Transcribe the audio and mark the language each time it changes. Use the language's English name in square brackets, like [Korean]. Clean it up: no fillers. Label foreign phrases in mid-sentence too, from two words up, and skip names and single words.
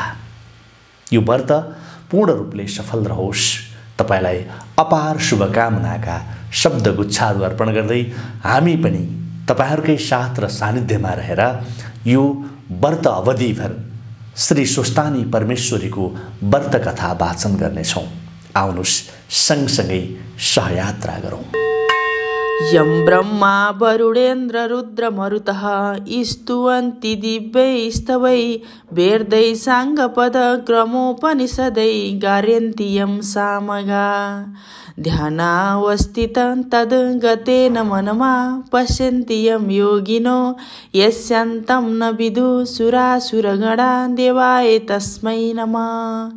[Nepali] यो व्रत पूर्ण रूपले सफल रहोस्, तपाईलाई अपार शुभकामनाका शब्दगुच्छाहरू अर्पण गर्दै हामी पनि तपाईहरुकै साथ र सानिध्यमा रहेर यो व्रत अवधिभर श्री स्वस्थानी परमेश्वरीको व्रत कथा वाचन गर्नेछौं। आउनुस् सँगसँगै सहयात्रा गरौं। [Sanskrit] यं ब्रह्मा वरुणेन्द्र रुद्र मरुतः स्तुवन्ति दिव्यैस्तवै वेदै साङ्गपद क्रमोपनिषदै गार्यन्ति यं सामगा। ध्यानावस्थितं तद्गतेन मनमा पश्यन्ति यं योगिनो यस्यान्तं न विदुः सुरासुरगणा देवाय तस्मै नमः।